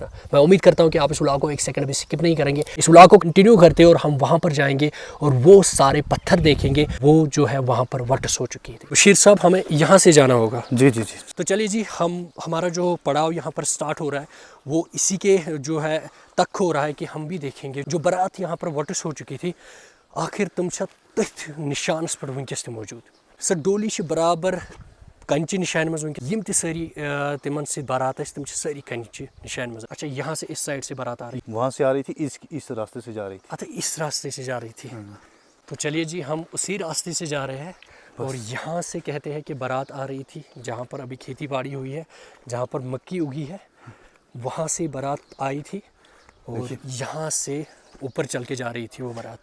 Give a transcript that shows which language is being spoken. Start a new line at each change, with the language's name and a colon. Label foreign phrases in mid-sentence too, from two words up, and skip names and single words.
Urdu: میں امید کرتا ہوں کہ آپ اس ولاگ کو ایک سیکنڈ بھی سکپ نہیں کریں گے. اس ولاگ کو کنٹینیو کرتے اور ہم وہاں پر جائیں گے اور وہ سارے پتھر دیکھیں گے وہ جو ہے وہاں پر وٹس ہو چکی ہے. بشیر صاحب ہمیں یہاں سے جانا ہوگا. جی جی جی تو چلیے جی ہمارا جو پڑاؤ یہاں پر سٹارٹ ہو رہا ہے وہ اسی کے جو ہے تک ہو رہا ہے کہ ہم بھی دیکھیں گے جو برات یہاں پر وٹس ہو چکی تھی
Kashmiri: آخر تم چھا تتھ نشانس پر ونکس تہ موجود. سر ڈولی برابر کنچہ نشان مز ونکس یم تہ ساری تمن سی بارات تم ساری کنچہ نشان مز.
Urdu: اچھا یہاں سے اس سائڈ سے بارات آ رہی وہاں سے آ رہی تھی اس راستے سے جا رہی تھی. اچھا اس راستے سے جا رہی تھی. تو چلیے جی ہم اسی راستے سے جا رہے ہیں اور یہاں سے کہتے ہیں کہ بارات آ رہی تھی جہاں پر ابھی کھیتی باڑی ہوئی ہے جہاں پر مکی اگی ہے وہاں سے بارات آئی تھی اور یہاں سے اوپر چل کے جا رہی تھی وہ بارات.